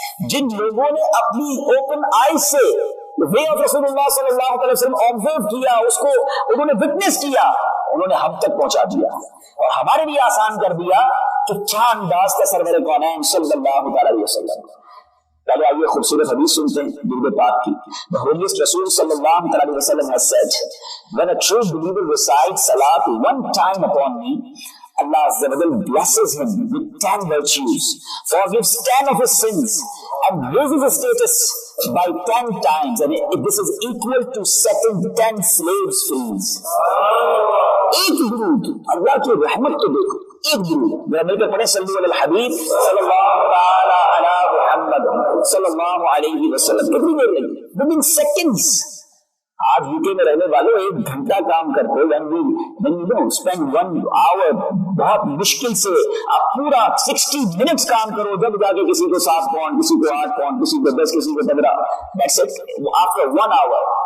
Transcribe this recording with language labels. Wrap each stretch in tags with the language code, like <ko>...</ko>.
<hi>जिन लोगों ने अपनी</hi> <en>open eye</en> <hi>से वे ऑफ रसूलुल्लाह सल्लल्लाहु अलैहि वसल्लम ऑब्जर्व किया, उसको उन्होंने विटनेस किया, उन्होंने हम तक पहुंचा दिया और हमारे लिए आसान कर दिया कि क्या अंदाज का सरवर कौनैन सल्लल्लाहु अलैहि वसल्लम। पहले आइए खूबसूरत हदीस सुनते हैं दुरूद पाक की।</hi> <en>The holiest Rasul sallallahu alaihi wasallam has said, when a true believer recites salat one time upon me, Allah Azza wa Jalla blesses him with 10 virtues, forgives 10 of his sins, and raises his status by 10 times, and this is equal to setting 10 slaves free.</en> <hi>एक दुरूद, अल्लाह की रहमत तो देखो, एक दुरूद जरा मिलकर पढ़े, सल्लल्लाहु अलैहि हबीब सल्लल्लाहु ताला अला मुहम्मद सल्लल्लाहु अलैहि वसल्लम। कितनी देर लगी?</hi> <en>Within seconds.</en> <hi>आज यूके में रहने वालों 1 घंटा काम करते हो,</hi> <en>when you don't spend 1 hour,</en> <hi>बहुत मुश्किल से आप पूरा 60 मिनट्स काम करो, जब जाके किसी को 7 पाउंड, किसी को 8 पाउंड, किसी को 10, किसी को 15,</hi> <en>that's it, after 1 hour।</en>